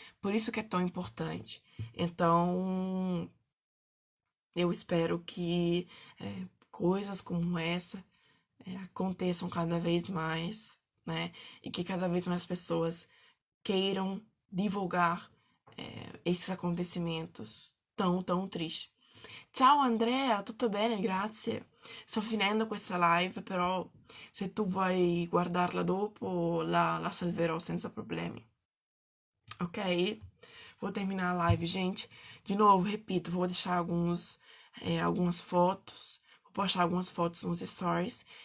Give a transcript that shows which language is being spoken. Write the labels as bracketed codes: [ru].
[pt] Por isso que é tão importante. Então, eu espero que coisas como essa aconteçam cada vez mais, né? E que cada vez mais pessoas queiram divulgar esses acontecimentos tão tristes. [it] Ciao Andrea, tutto bene? Grazie. Sto finendo questa live, però se tu vuoi guardarla dopo la salverò senza problemi. [pt] Ok? Vou terminar a live, gente. De novo, repito, vou deixar algumas fotos, vou postar algumas fotos nos stories.